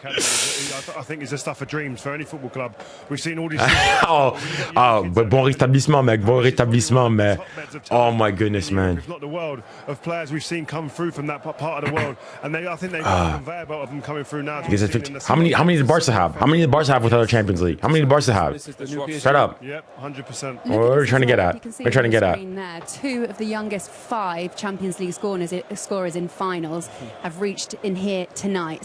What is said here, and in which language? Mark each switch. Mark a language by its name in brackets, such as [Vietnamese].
[English] I think it's the stuff of dreams for any football club. We've seen all these. [French] Bon rétablissement, mec. Bon rétablissement, mais. [English] Oh my goodness, man. If not the world of players we've seen come through from that part of the world, and I think they've got a conveyor belt of them coming through now. How many did Barca have? How many did Barca have without a Champions League? How many did Barca have? Shut up. Yep, 100%. What are we trying to get at? We're trying to get at. 2 of the youngest 5 Champions League scorers in finals have reached in here tonight.